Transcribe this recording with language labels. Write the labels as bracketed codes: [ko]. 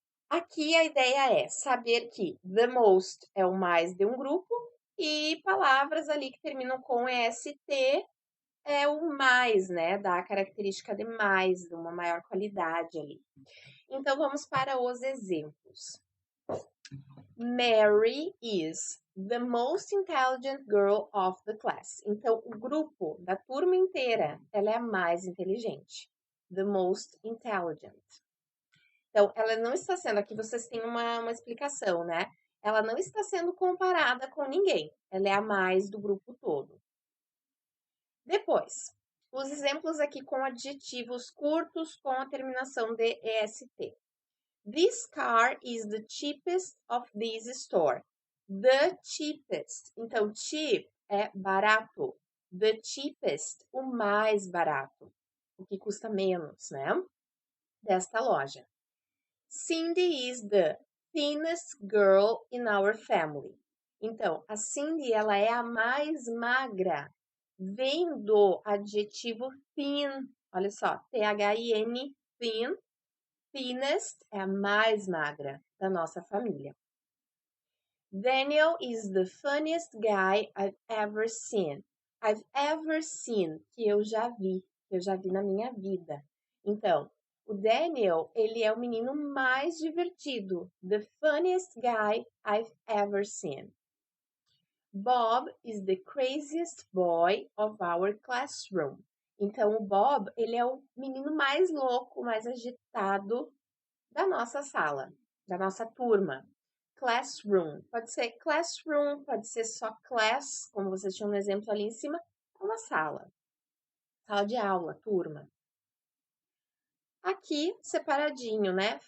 [pt] Aqui a ideia é saber que [en] the most [pt] é o mais de um grupo e palavras ali que terminam com est é o mais, né? Dá a característica de mais, de uma maior qualidade ali. Então, vamos para os exemplos. [en] Mary is the most intelligent girl of the class. [pt] Então, o grupo da turma inteira, ela é a mais inteligente. [en] The most intelligent. [pt] Então, ela não está sendo, aqui vocês têm uma explicação, né? Ela não está sendo comparada com ninguém. Ela é a mais do grupo todo. Depois, os exemplos aqui com adjetivos curtos com a terminação de est. [en] This car is the cheapest of this store. The cheapest. [pt] Então, cheap é barato. [en] The cheapest, [pt] o mais barato. O que custa menos, né? Desta loja. [en] Cindy is the thinnest girl in our family. [pt] Então, a Cindy, ela é a mais magra. Vem do adjetivo thin. Olha só, T-H-I-N, thin. Thinnest é a mais magra da nossa família. [en] Daniel is the funniest guy I've ever seen. I've ever seen, [pt] que eu já vi na minha vida. Então, o Daniel, ele é o menino mais divertido. [en] The funniest guy I've ever seen. Bob is the craziest boy of our classroom. [pt] Então, o Bob, ele é o menino mais louco, mais agitado da nossa sala, da nossa turma. Classroom. Pode ser classroom, pode ser só class, como vocês tinham no exemplo ali em cima, é uma sala. Sala de aula, turma. Aqui, separadinho, né?